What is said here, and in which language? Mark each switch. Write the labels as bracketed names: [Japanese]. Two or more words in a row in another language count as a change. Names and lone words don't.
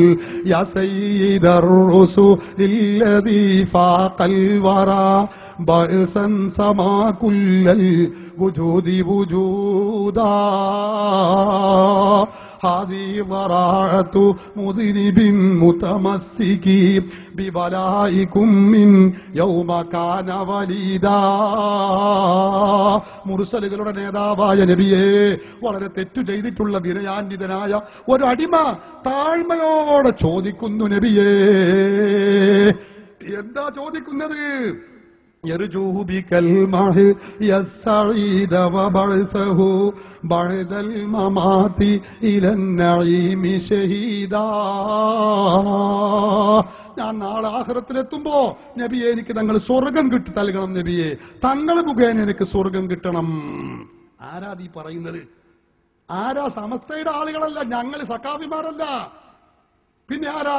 [Arabic] يا سيد الرسل الذي فاق الورى بعثا سما كل الوجود وجودا هذي وراعة مذنب متمسك ببلائكم من يوم كان وليدا. [Malayalam] മുർസലുകളുടെ നേതാവായ നബിയെ, വളരെ തെറ്റു ചെയ്തിട്ടുള്ള വിനയാന്വിതനായ ഒരു അടിമ താഴ്മയോടെ ചോദിക്കുന്നു, നബിയേ, എന്താ ചോദിക്കുന്നത്? [Arabic] يرجو بك المحيا السعيد وبعثه بعد الممات إلى النعيم شهيدا. [Malayalam] ഞാൻ നാളെ ആഖിറത്തിലെത്തുമ്പോ നബിയെ, എനിക്ക് തങ്ങൾ സ്വർഗം കിട്ടി നൽകണം നബിയെ, തങ്ങൾ മുഖേന എനിക്ക് സ്വർഗം കിട്ടണം. ആരാ ഈ പറയുന്നത്? ആരാ? സമസ്തയുടെ ആളുകളല്ല, ഞങ്ങൾ സഖാഫിമാരല്ല. പിന്നെ ആരാ?